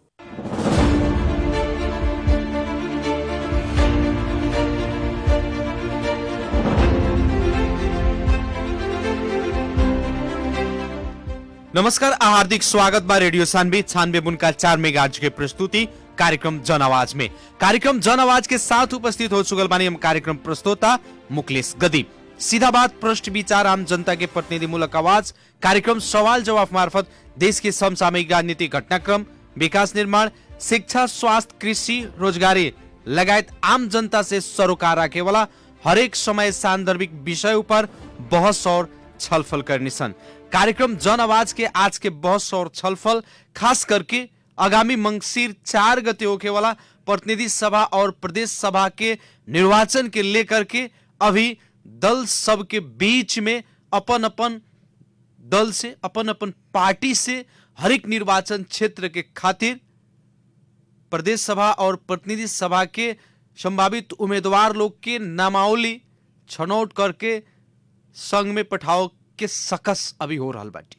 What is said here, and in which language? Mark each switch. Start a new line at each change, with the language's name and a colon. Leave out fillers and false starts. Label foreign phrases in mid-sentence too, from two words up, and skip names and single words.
Bhojpuri: नमस्कार, हार्दिक स्वागत बा रेडियो सान्वी 96.4 मेगाहर्ट्ज के प्रस्तुति कार्यक्रम जन आवाज में। कार्यक्रम जन आवाज के साथ उपस्थित हो चुकल बानी हम कार्यक्रम प्रस्तोता मुकलेश गदी। सीधा बात, प्रश्न विचार, आम जनता के प्रतिनिधिमूलक आवाज कार्यक्रम सवाल जवाब मार्फत देश के समसामयिक राजनीतिक घटनाक्रम, विकास निर्माण, शिक्षा, स्वास्थ्य, कृषि, रोजगारी लगायत आम जनता से सरोकार राखे वाला हरेक समय सांदर्भिक विषय पर बहस और छलफल करने सन। कार्यक्रम जन आवाज के आज के बहस और छलफल खास करके आगामी मंगसिर 4 गते होके वाला प्रतिनिधि सभा और प्रदेश सभा के निर्वाचन के लेकर के अभी दल सब के बीच में अपन अपन दल से, अपन अपन पार्टी से हर एक निर्वाचन क्षेत्र के खातिर प्रदेश सभा और प्रतिनिधि सभा के संभावित उम्मीदवार लोग के नामावली छनौट करके संघ में पठाओ के सकस अभी हो रहा बाटे।